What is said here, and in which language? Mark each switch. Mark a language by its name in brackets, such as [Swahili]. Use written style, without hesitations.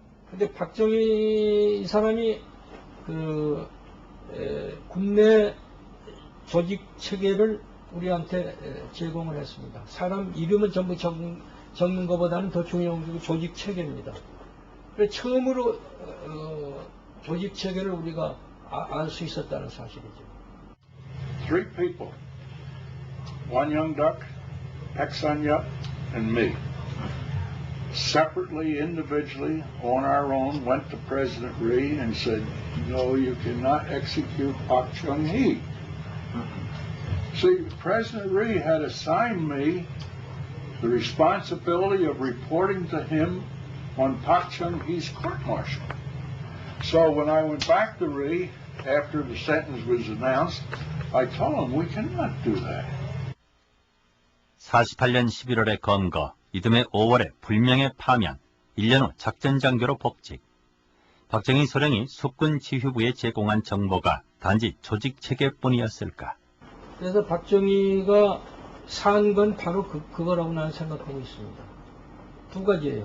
[Korean] 근데 박정희 이 사람이 군내 조직 체계를 우리한테 제공을 했습니다. 사람 이름을 전부 적는 것보다는 더 중요한 게 조직 체계입니다. 그래서 처음으로 조직 체계를 우리가 알 수 있었다는 사실이죠. [English] 3 people, one young duck, Paksanya, and me. Separately, individually, on our own, went to President Rhee and said, no, you cannot execute Pak Chung-hee. See, President Rhee had assigned me the responsibility of reporting to him on Pak Chung-hee's court-martial. So when I went back to Rhee, after the sentence was announced, I told him we cannot do that. [Korean] 48년 11월에 검거, 이듬해 5월에 불명예 파면, 1년 후 작전장교로 복직. 박정희 소령이 숙군 지휘부에 제공한 정보가 단지 조직체계뿐이었을까? 그래서 박정희가 산 건 바로 그거라고 나는 생각하고 있습니다. 두 가지예요.